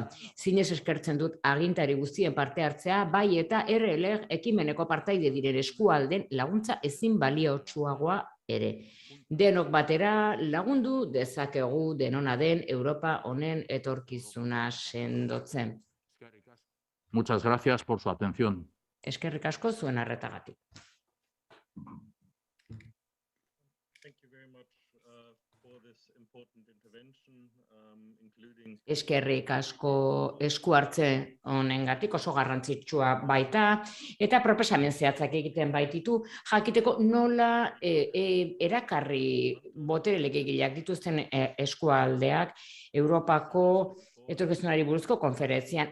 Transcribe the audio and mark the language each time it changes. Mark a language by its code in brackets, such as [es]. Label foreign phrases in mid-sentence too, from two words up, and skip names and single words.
[eu] Zinez eskertzen dut agintari guztien parte hartzea, bai eta RLEG ekimeneko partaide diren eskualden laguntza ezin baliotsuagoa ere. denok batera lagundu dezakegu denona den Europa honen etorkizuna sendotzen. [es] Muchas gracias por su atención. [eu] Eskerrik asko zuen arretagatik. Eskerrik asko esku hartze honengatik oso garrantzitsua baita eta proposamen zehatzak egiten baititu jakiteko nola erakarri botere legegileak dituzten eskualdeak Europako etorkizunari buruzko konferentzian.